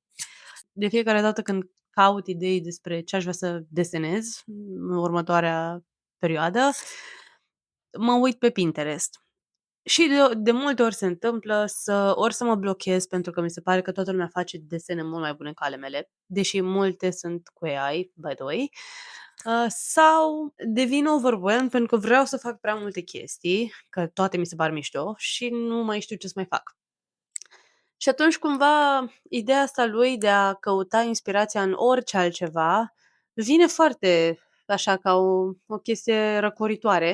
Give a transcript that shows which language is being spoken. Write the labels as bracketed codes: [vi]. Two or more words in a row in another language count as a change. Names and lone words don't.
[ro] De fiecare dată când caut idei despre ce aș vrea să desenez în următoarea perioadă, mă uit pe Pinterest. Și de multe ori se întâmplă ori să mă blochez pentru că mi se pare că toată lumea face desene mult mai bune ca ale mele, deși multe sunt cu AI, [en] by the way, [ro] sau devin overwhelmed pentru că vreau să fac prea multe chestii, că toate mi se par mișto și nu mai știu ce să mai fac. Și atunci cumva ideea asta lui de a căuta inspirația în orice altceva vine foarte așa ca o chestie răcoritoare,